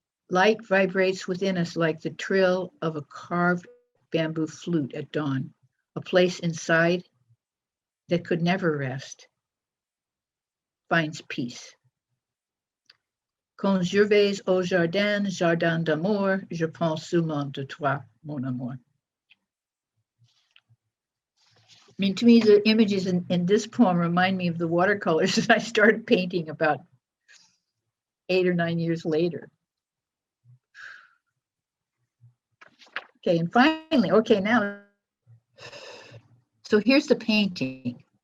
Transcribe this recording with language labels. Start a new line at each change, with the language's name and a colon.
English: Light vibrates within us like the trill of a carved bamboo flute at dawn, a place inside that could never rest, finds peace.
French: Quand je vais au jardin, jardin d'amour, je pense seulement de toi, mon amour.
English: I mean, to me, the images in this poem remind me of the watercolors that I started painting about 8 or 9 years later. Okay, and finally, now, so here's the painting.